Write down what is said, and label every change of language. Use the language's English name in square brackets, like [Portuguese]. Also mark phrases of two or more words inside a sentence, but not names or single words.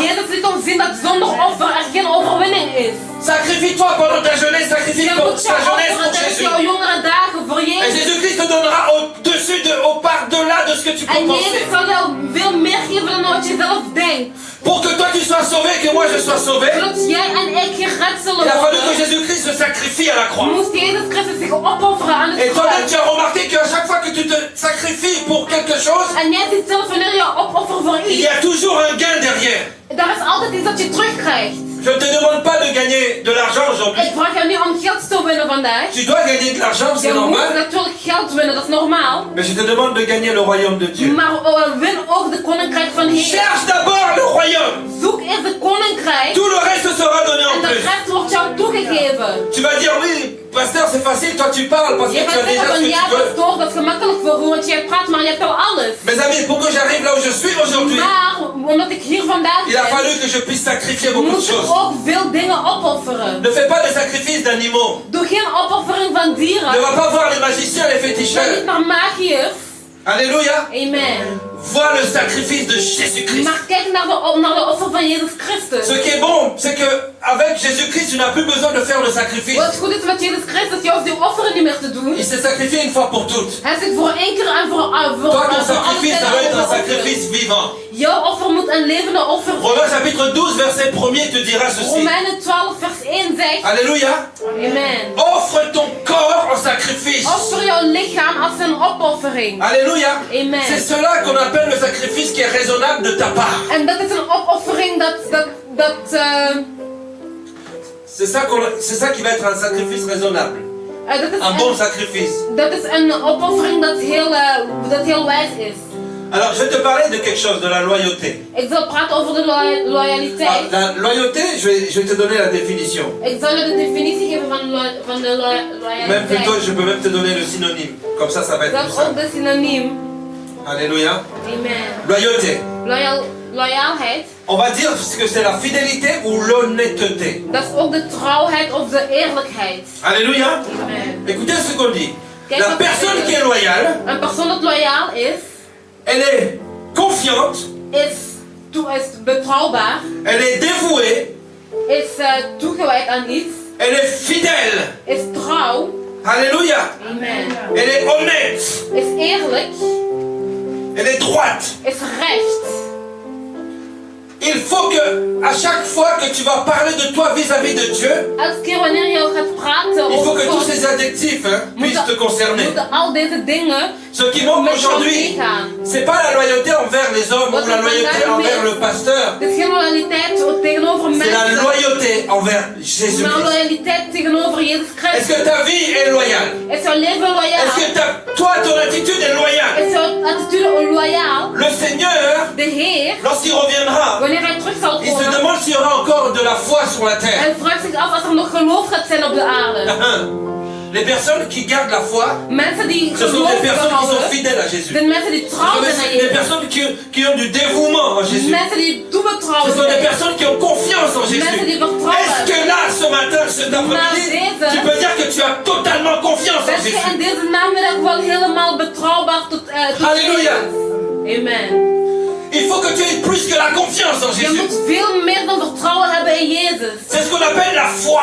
[Dutch] Jezus liet ons zien dat zonder offer er geen overwinning is. [French] Sacrifie-toi pendant ta jeunesse, sacrifie [Dutch] Je [French] ta [Dutch] moet je [French] jeunesse [Dutch] offeren [French] pour [Dutch] tijdens [French] Jésus. [Dutch] jouw jongere dagen voor [French] Et [Dutch] Jezus. [French] Jésus-Christ te donnera au-dessus, au par-delà de ce que tu peux [Dutch] En [French] penser. [Dutch] Jezus zal jou veel meer geven dan wat je zelf denkt. [French] Pour que toi tu sois sauvé, que moi je sois sauvé, [Dutch] Zodat jij en ik gered zullen [French] il a fallu que [Dutch] worden. [French] Jésus-Christ se sacrifie à la croix. [Dutch] Moest Jezus Christus zich opofferen aan het [French] Et toi-même [Dutch] kruis. [French] tu as remarqué qu'à chaque fois que tu te sacrifies pour quelque chose, [Dutch] En jij ziet zelf wanneer je opoffert voor [French] il y [Dutch] iets. [French] a toujours un gain derrière. [Dutch] Daar is altijd iets dat je terugkrijgt. [French] Je ne te demande pas de gagner de l'argent aujourd'hui. [Dutch] Ik vraag jou niet om geld te winnen vandaag. [French] Tu dois gagner de l'argent, [Dutch] Je [French] c'est [Dutch] moet [French] normal. [Dutch] natuurlijk geld winnen, dat is normaal. [French] Mais je te demande de gagner le royaume de Dieu. [Dutch] Maar win ook de koninkrijk van Heer. [French] Cherche d'abord le royaume. [Dutch] Zoek eerst de koninkrijk. [French] Tout le reste sera donné [Dutch] En en de [French] plus. [Dutch] rest wordt jou toegegeven. [French] Tu vas dire oui, pasteur, c'est facile, toi tu parles parce que [Dutch] Je [French] tu [Dutch] gaat [French] as déjà [Dutch] zeggen [French] ce [Dutch] van [French] que [Dutch] ja, [French] tu veux. [Dutch] pastoor, dat is gemakkelijk voor u, want jij praat, maar je hebt al alles. [French] Mes amis, pour que j'arrive là où je suis aujourd'hui, [Dutch] Maar omdat ik hier vandaag [French] il a [Dutch] ben, [French] fallu que je puisse sacrifier beaucoup de [Dutch] moet ik [French] choses. [Dutch] ook veel dingen opofferen. [French] Ne fais pas de sacrifice d'animaux. [Dutch] Doe geen opoffering van dieren. [French] Ne va pas voir les magiciens, les [Dutch] Ga niet [French] féticheurs. [Dutch] naar magiërs. [French] Alléluia. Amen. Vois le sacrifice de Jésus-Christ. [Dutch] Maar kijk naar de offer van Jezus Christus. [French] Ce qui est bon, c'est que avec Jésus-Christ, tu n'as plus besoin de faire le sacrifice. [Dutch] Wat goed is met Jezus Christus, je hoeft die offeren niet meer te doen. [French] Il s'est sacrifié une fois pour toutes. [Dutch] Hij zit voor één keer en voor [French] Toi, ton [Dutch] voor [French] sacrifice, ça doit être un sacrifice vivant. [Dutch] Jouw offer moet een levende offer zijn. [French] Romains chapitre 12, verset 1er te dira ceci. [Dutch] Romeinen 12 vers 1 zegt. [French] Alléluia. Amen. Offre ton corps en sacrifice. [Dutch] Offer jouw lichaam als een opoffering. [French] Alléluia. Amen. C'est cela qu'on appelle le sacrifice qui est raisonnable de ta part. [Dutch] En dat is een opoffering [French] C'est ça qui va être un sacrifice raisonnable. Un bon sacrifice. [Dutch] dat is een opoffering dat heel wijs is. [French] Alors, je vais te parler de quelque chose, de la loyauté. [Dutch] Ik zal praten over de loyaliteit. [French] Ah, la loyauté, je vais te donner la définition. [Dutch] Ik zal je de definitie geven van de [French] Même plutôt, [Dutch] loyaliteit. [French] je peux même te donner le synonyme. Comme ça va être [Dutch] Dat [French] plus [Dutch] is ook [French] simple. [Dutch] de synoniem. [French] Alléluia. Amen. Loyauté. [Dutch] Loyaalheid. [French] On va dire que c'est la fidélité ou l'honnêteté. [Dutch] Dat is ook de trouwheid of de eerlijkheid. [French] Alléluia. Amen. Écoutez ce qu'on dit. [Dutch] Kijk [French] La [Dutch] wat [French] personne [Dutch] er [French] qui est loyale, [Dutch] Een persoon dat loyaal is, [French] elle est confiante, [Dutch] is betrouwbaar, [French] elle est dévouée, [Dutch] is toegewijd aan iets, [French] elle est fidèle. [Dutch] is trouw. [French] Alléluia. Amen. Elle est honnête, [Dutch] Is eerlijk, [French] elle est droite. [Dutch] is recht. [French] Il faut que, à chaque fois que tu vas parler de toi vis-à-vis de Dieu, [Dutch] Elke keer wanneer je gaat praten [French] il faut [Dutch] over [French] que tous [Dutch] God, [French] ces adjectifs puissent te concerner. [Dutch] moeten al deze dingen [French] Ce qui manque [Dutch] met jou [French] aujourd'hui, [Dutch] meegaan. [French] c'est pas la loyauté envers les hommes ou la loyauté envers le pasteur. [Dutch] Het is geen loyaliteit tegenover [French] C'est la [Dutch] mensen, [French] loyauté envers [Dutch] maar [French] Jésus-Christ. [Dutch] loyaliteit tegenover Jezus [French] Est-ce [Dutch] Christus. [French] que ta vie est loyale? [Dutch] Is jouw leven loyaal? [French] Est-ce que toi, ton attitude est loyale? [Dutch] Is jouw attitude loyaal? [French] Le Seigneur, [Dutch] De Heer, [French] lorsqu'il reviendra, [Dutch] wanneer hij terug zal [French] il se [Dutch] komen, [French] demande s'il y aura encore de la foi sur la terre. [Dutch] hij vraagt zich af als er nog geloof gaat zijn op de aarde. [French] Les personnes qui gardent la foi, [Dutch] Mensen die [French] ce sont [Dutch] geloof [French] des personnes qui sont [Dutch] behouden, [French] fidèles à Jésus. [Dutch] zijn mensen die [French] Ce [Dutch] trouw [French] sont [Dutch] zijn aan [French] des [Dutch] Jezus. [French] personnes qui ont du dévouement en Jésus. [Dutch] Mensen die [French] Ce [Dutch] toebetrouwen [French] sont des [Dutch] zijn. [French] personnes qui ont confiance en [Dutch] Mensen [French] Jésus. [Dutch] die vertrouwen. [French] Est-ce que là, ce matin, cet après-midi, tu peux dire que tu as totalement confiance en [Dutch] Ben je in [French] Jésus? [Dutch] deze namiddag wel helemaal betrouwbaar tot Halleluja. Jezus? Amen. [French] Il faut que tu aies plus que la confiance en [Dutch] Je [French] Jésus. [Dutch] moet veel meer dan vertrouwen hebben in Jezus. [French] C'est ce qu'on appelle la foi.